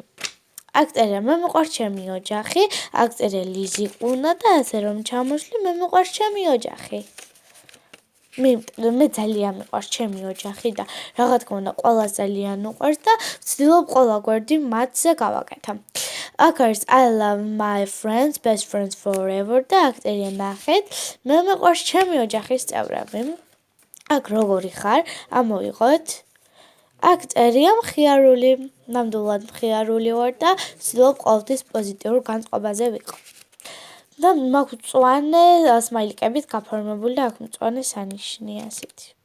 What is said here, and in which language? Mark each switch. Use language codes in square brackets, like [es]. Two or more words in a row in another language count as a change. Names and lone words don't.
[ka] აქ წერე მე მიყვარს ჩემი ოჯახი, აქ წერე ლიზი ყუნა და ასე რომ ჩამოშლი მე მიყვარს ჩემი ოჯახი. მე ძალიან მიყვარს ჩემი ოჯახი და რა თქმა უნდა ყველას ძალიან უყვარს და ვცდილობ ყველა გვერდი მათზე გავაკეთო. აქ არის [en] I love my friends, best friends forever [ka] და აქ წერია ნახეთ, მე მიყვარს ჩემი ოჯახის წევრები. აქ როგორი ხარ? ამოვიღოთ. აქ წერია მხიარული, ნამდვილად მხიარული ვარ და ვცდილობ ყოველთვის პოზიტიურ განწყობაზე ვიყო. და მაქვს მწვანე სმაილიკებით გაფორმებული და აქ მწვანე სანიშნია ასეთი.